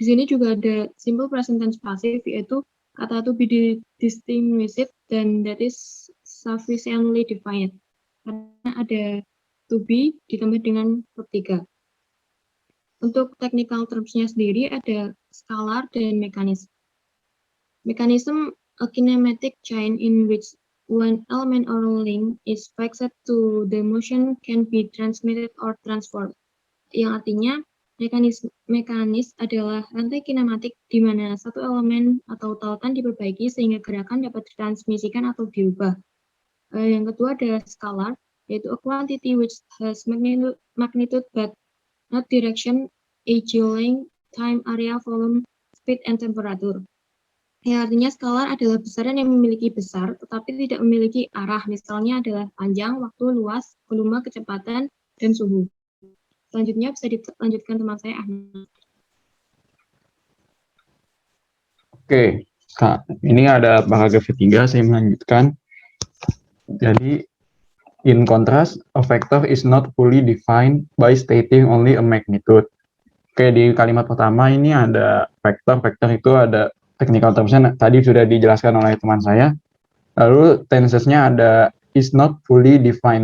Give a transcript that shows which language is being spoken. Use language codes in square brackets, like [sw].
[id] Di sini juga ada simple present tense passive, yaitu kata [en] to be distinguished [id] dan [en] that is sufficiently defined. [id] Karena ada to be ditambah dengan verb 3. Untuk technical terms-nya sendiri ada scalar dan mekanisme. [en] Mechanism, a kinematic chain in which one element or link is fixed to the motion can be transmitted or transformed. [id] Yang artinya mekanis adalah rantai kinematik di mana satu elemen atau tautan diperbaiki sehingga gerakan dapat ditransmisikan atau diubah. Yang kedua ada scalar, yaitu [en] a quantity which has magnitude but not direction, age, length, time, area, volume, speed, and temperature. [id] Ya, artinya scalar adalah besaran yang memiliki besar tetapi tidak memiliki arah. Misalnya adalah panjang, waktu, luas, volume, kecepatan, dan suhu. Selanjutnya bisa dilanjutkan teman saya, Ahmad. Oke, Kak, ini ada paragraf ketiga, saya melanjutkan. [en] Jadi, in contrast, a vector is not fully defined by stating only a magnitude. [id] Oke, di kalimat pertama ini ada vektor. Vektor itu ada technical terms-nya tadi sudah dijelaskan oleh teman saya. Lalu tenses-nya ada [en] is not fully defined.